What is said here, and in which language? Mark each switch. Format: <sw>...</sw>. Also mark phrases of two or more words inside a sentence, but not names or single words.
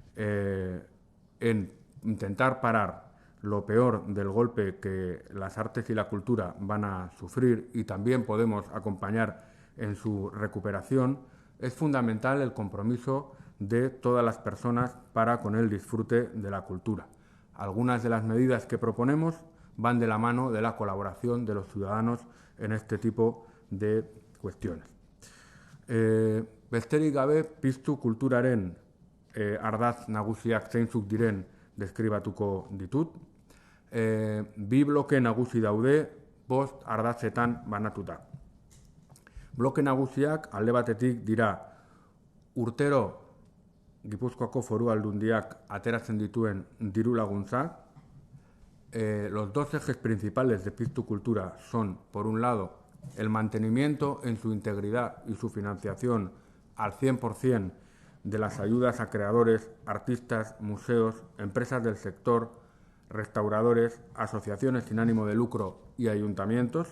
<es>en intentar parar lo peor del golpe que las artes y la cultura van a sufrir y también podemos acompañar en su recuperación, es fundamental el compromiso de todas las personas para con el disfrute de la cultura. Algunas de las medidas que proponemos van de la mano de la colaboración de los ciudadanos en este tipo de cuestiones.</es> <eu>Besterik gabe, Piztu Kulturaren ardatz nagusiak zeintzuk diren deskribatuko ditut. Bi bloke nagusi daude, 5 ardatzetan banatuta. Bloke nagusiak alde batetik dira urtero Gipuzkoako Foru Aldundiak ateratzen dituen diru laguntzak.</eu> <es>Los dos ejes principales de Piztu Kultura son, por un lado, el mantenimiento en su integridad y su financiación al 100% de las ayudas a creadores, artistas, museos, empresas del sector, restauradores, asociaciones sin ánimo de lucro y ayuntamientos.</es>